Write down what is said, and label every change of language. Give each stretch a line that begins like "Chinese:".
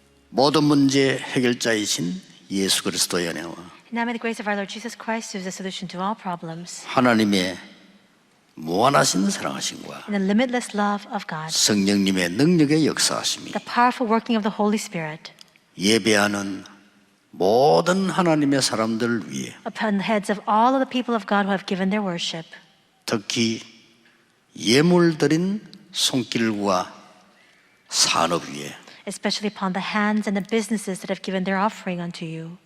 Korean: 모든 문제 해결자이신 예수 그리스도의 은혜와
English: And now may the grace of our Lord Jesus Christ, who is the solution to all problems,
Korean: 하나님의 무한하신 사랑하심과
English: and the limitless love of God,
Korean: 성령님의 능력의 역사하심이
English: the powerful working of the Holy Spirit
Korean: 예배하는 모든 하나님의 사람들 위해
English: upon the heads of all of the people of God who have given their worship,
Korean: 특히 예물 드린 손길과 산업 위에
English: especially upon the hands and the businesses that have given their offering unto you,